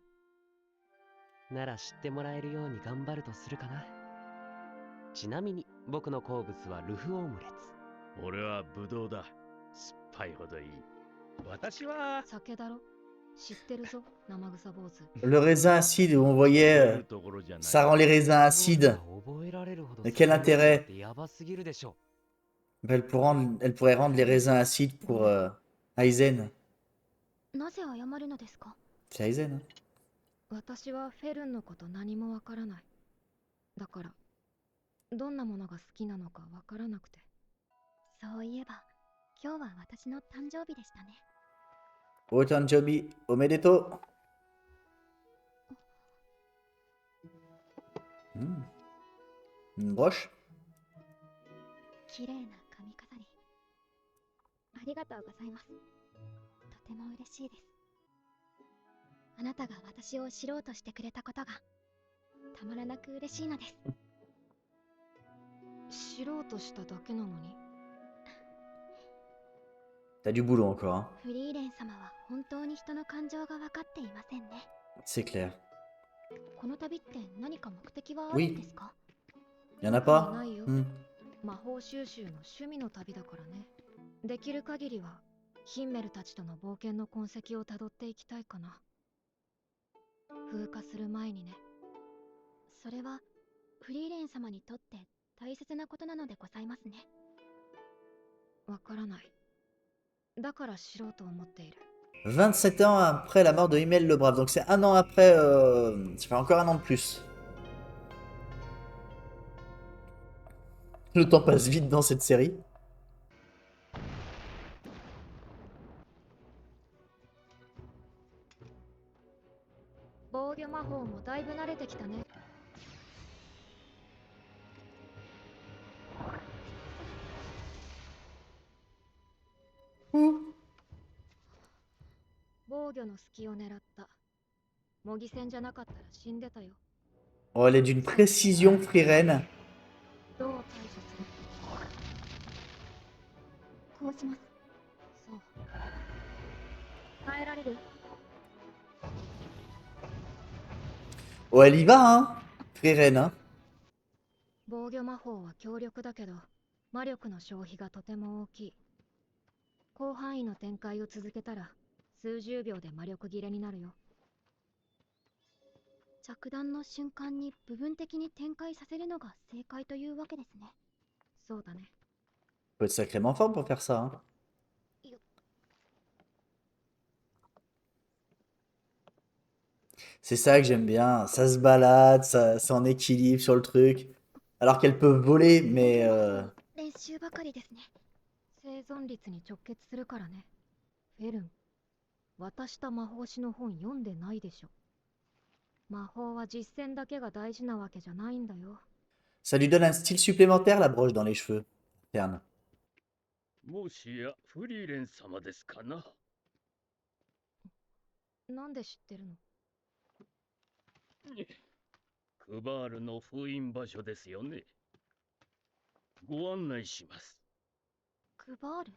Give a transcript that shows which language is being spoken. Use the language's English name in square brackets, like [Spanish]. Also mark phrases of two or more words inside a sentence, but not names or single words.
[Japanese] なら知ってもらえるように頑張るとするかな。ちなみに僕の好物はルフオムレツ。俺はブドウだ。酸っぱいほどいい。私は酒だろ？知ってるぞ、生臭坊主。 [French] Le raisin acide où on voyait, [Japanese] ところじゃない。 [French] ça rend les raisins acides. [Japanese] 覚えられるほど [French] Mais quel intérêt? [Japanese] ってやばすぎるでしょ。 [French] Bah, elle pourrait rendre les raisins acides pour Aizen. [Japanese] なぜ謝るのですか？ [French] C'est Aizen, hein. [Japanese] 私はフェルンのこと何もわからない。だから、どんなものが好きなのかわからなくて。そういえば、今日は私の誕生日でしたね。お誕生日、おめでとう. [French] Une broche. [Japanese] 綺麗な髪飾り。ありがとうございます。とても嬉しいです。あなたが私を知ろうとしてくれたことがたまらなく嬉しいのです。知ろうとしただけなのに。 [French] T'as du boulot encore, hein. [Japanese] フリーレン様は本当に人の感情が分かっていませんね。 [French] C'est clair. [Japanese] この旅って何か目的はあるんですか？ [French] Y en a [Japanese] 特に [French] pas? [Japanese] ないよ。 Hmm. 魔法収集の趣味の旅だからね。できる限りはヒンメルたちとの冒険の痕跡をたどっていきたいかな。風化する前にね。それはフリーレン様にとって大切なことなのでございますね。わからない。だから知ろうと思っている。 [French] 27 ans après la mort de Himmel le Brave. Donc c'est un an après. Ça fait encore un an de plus. Le temps passe vite dans cette série. [Japanese] 防御魔法もだいぶ慣れてきたね。防御の隙を狙った。模擬戦じゃなかったら死んでたよ。 [French] Oh, elle est d'une précision, Friren. [Japanese] どう対処する？こうします。そう。耐えられる？ [French] Oh, elle y va, hein, Friren, hein. [Japanese] 防御魔法は強力だけど、魔力の消費がとても大きい。広範囲の展開を続けたら、数十秒で魔力切れになるよ。着弾の瞬間に部分的に展開させるのが正解というわけですね。そうだね。 [French] Faut être sacrément fort pour faire ça, hein. C'est ça que j'aime bien. Ça se balade, ça, c'est en équilibre sur le truc. Alors qu'elle peut voler, mais [Japanese] 練習ばかりですね。生存率に直結するからね。フェルン、渡した魔法師の本読んでないでしょ。魔法は実践だけが大事なわけじゃないんだよ。 [French] ça lui donne un style supplémentaire, la broche dans les cheveux. Interne. [Japanese] もしやフリーレン様ですかな？なんで知ってるの？クバールの封印場所ですよね。ご案内します。クバール？